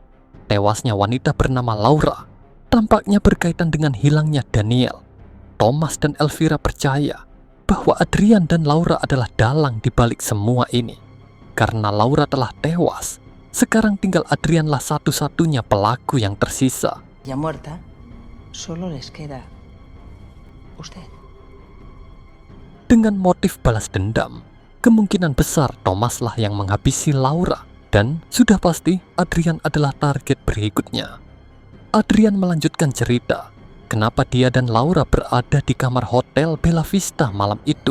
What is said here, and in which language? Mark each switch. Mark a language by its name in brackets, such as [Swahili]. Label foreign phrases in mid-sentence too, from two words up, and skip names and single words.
[Indonesian] Tewasnya wanita bernama Laura tampaknya berkaitan dengan hilangnya Daniel. Thomas dan Elvira percaya bahwa Adrian dan Laura adalah dalang di balik semua ini. Karena Laura telah tewas, sekarang tinggal Adrianlah satu-satunya pelaku yang tersisa. [Spanish] Ya muerta, solo les queda usted. [Indonesian] Dengan motif balas dendam, kemungkinan besar Thomaslah yang menghabisi Laura. Dan sudah pasti Adrian adalah target berikutnya. Adrian melanjutkan cerita kenapa dia dan Laura berada di kamar hotel Bella Vista malam itu.